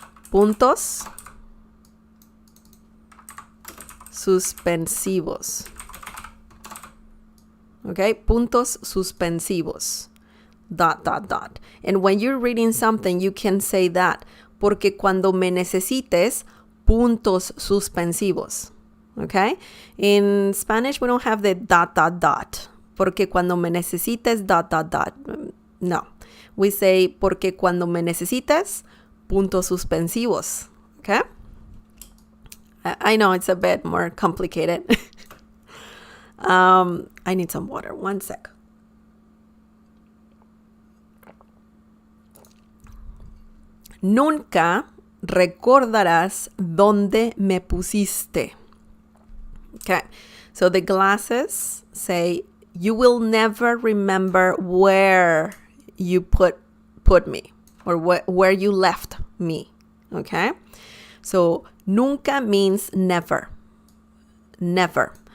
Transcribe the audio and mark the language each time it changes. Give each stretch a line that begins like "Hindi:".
Spanish: Puntos suspensivos. Okay, puntos suspensivos. ...
English: And when you're reading something, you can say that.
Spanish: Porque cuando me necesites, puntos suspensivos.
English: Okay? In Spanish, we don't have the ...
Spanish: Porque cuando me necesites, ... No. We say, porque cuando me necesites, puntos suspensivos.
English: Okay? I know it's a bit more complicated. I need some water. One sec.
Spanish: Nunca recordarás dónde me pusiste.
English: Okay, so the glasses say, you will never remember where you put me, or where you left me. Okay, so nunca means never. Never.